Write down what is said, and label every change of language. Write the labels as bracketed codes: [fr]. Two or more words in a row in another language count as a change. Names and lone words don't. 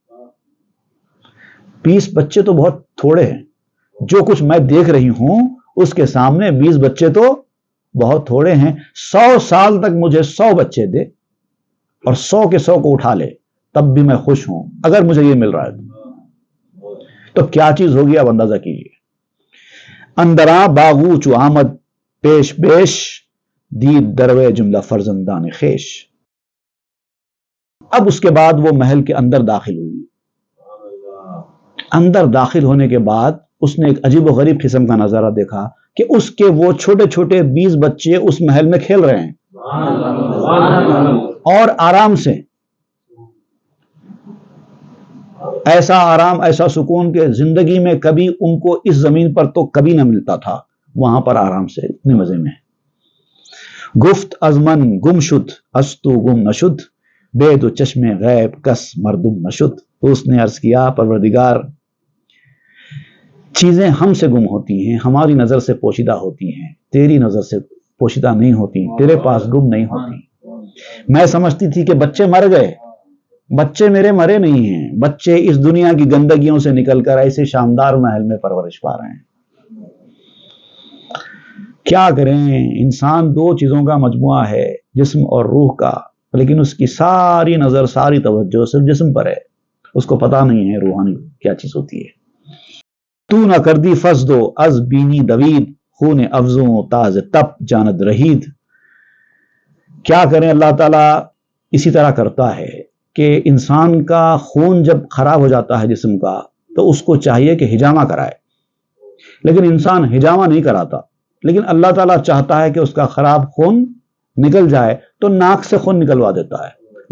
[ur] 20 بچے تو بہت تھوڑے ہیں، جو کچھ میں دیکھ رہی ہوں اس کے سامنے 20 بچے تو بہت تھوڑے ہیں. 100 سال تک مجھے 100 بچے دے اور 100 کے 100 کو اٹھا لے، تب بھی میں خوش ہوں اگر مجھے یہ مل رہا ہے تو کیا چیز ہوگی آپ اندازہ کیجیے. [fa] اندراں باغو چو آمد پیش بیش دید دروے جملہ فرزندان خیش. [ur] اب اس کے بعد وہ محل کے اندر داخل ہوئی. اندر داخل ہونے کے بعد اس نے ایک عجیب و غریب قسم کا نظارہ دیکھا کہ اس کے وہ چھوٹے چھوٹے 20 بچے اس محل میں کھیل رہے ہیں اور آرام سے. ایسا آرام، ایسا سکون کہ زندگی میں کبھی ان کو اس زمین پر تو کبھی نہ ملتا تھا. وہاں پر آرام سے اتنے مزے میں. [fa] گفت از من گم شد استو گم نشد بے دو چشم غیب کس مردم نشد. [ur] تو اس نے عرض کیا پروردگار چیزیں ہم سے گم ہوتی ہیں، ہماری نظر سے پوشیدہ ہوتی ہیں، تیری نظر سے پوشیدہ نہیں ہوتی، تیرے پاس گم نہیں ہوتی. میں سمجھتی تھی کہ بچے مر گئے، بچے میرے مرے نہیں ہیں، بچے اس دنیا کی گندگیوں سے نکل کر ایسے شاندار محل میں پرورش پا رہے ہیں۔ کیا کریں، انسان دو چیزوں کا مجموعہ ہے، جسم اور روح کا، لیکن اس کی ساری نظر، ساری توجہ صرف جسم پر ہے، اس کو پتا نہیں ہے روحانی کیا چیز ہوتی ہے۔ [fa] تو نہ کردی فسدو از بینی دوید، خون افزوں تاز تپ جاند رہید۔ [ur] کیا کریں، اللہ تعالیٰ اسی طرح کرتا ہے کہ انسان کا خون جب خراب ہو جاتا ہے جسم کا تو اس کو چاہیے کہ حجامہ کرائے، لیکن انسان حجامہ نہیں کراتا، لیکن اللہ تعالیٰ چاہتا ہے کہ اس کا خراب خون نکل جائے تو ناک سے خون نکلوا دیتا ہے۔